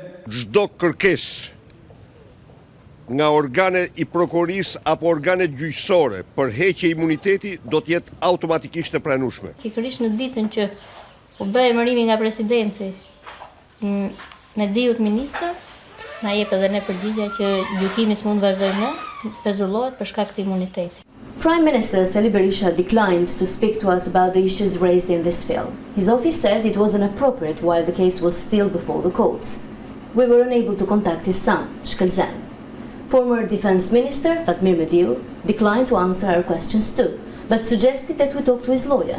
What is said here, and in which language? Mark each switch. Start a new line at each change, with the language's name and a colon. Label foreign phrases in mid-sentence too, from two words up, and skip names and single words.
Albanian: çdo kërkesë nga organe i prokurorisë apo organe gjyqësore për heqje imuniteti do të jetë automatikisht e pranueshme. Pikërisht në ditën që u bë emërimi nga presidenti Mediut ministër, na jep edhe ne përgjigje që gjykimi s'mund vazhdojë më, pezullohet për shkak të imunitetit.
English: Prime Minister Sali Berisha declined to speak to us about the issues raised in this film. His office said it was inappropriate while the case was still before the courts. We were unable to contact his son, Shkëlzen. Former Defense Minister Fatmir Mediu declined to answer our questions too, but suggested that we talk to his lawyer.